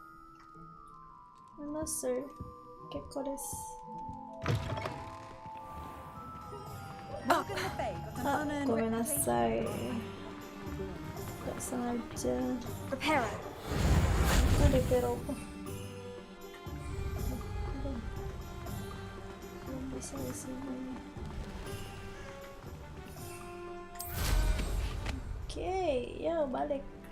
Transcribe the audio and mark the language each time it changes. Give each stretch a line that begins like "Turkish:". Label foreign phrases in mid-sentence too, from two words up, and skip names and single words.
English: No sir,
Japanese: 結構です. Gomenasai.
Indonesian: Gak sengaja. Reparo. Itu reparo apa? Belum bisa isinya. Oke, ya balik.